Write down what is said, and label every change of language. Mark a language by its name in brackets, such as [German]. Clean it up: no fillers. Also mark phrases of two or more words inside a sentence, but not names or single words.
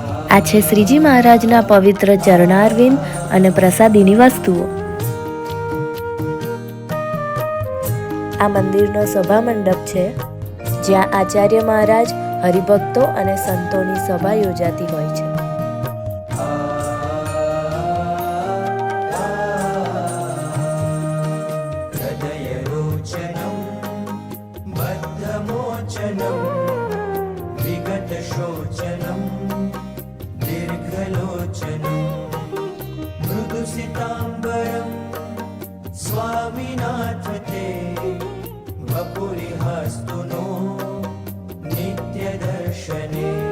[Gujarati] આ છે શ્રીજી મહારાજના પવિત્ર ચરણારવિંદ અને પ્રસાદીની વસ્તુઓ. આ મંદિરનો સભા મંડપ છે, જ્યાં આચાર્ય મહારાજ, હરિભક્તો અને સંતોની સભા યોજાતી હોય છે. [Sanskrit] हृदयरोचनं बद्धमोचनं विगतशोचनं दीर्घलोचनं मृदुसिताम्बरं स्वामिनाथ ते वपुरिहास्तु नो नित्यदर्शने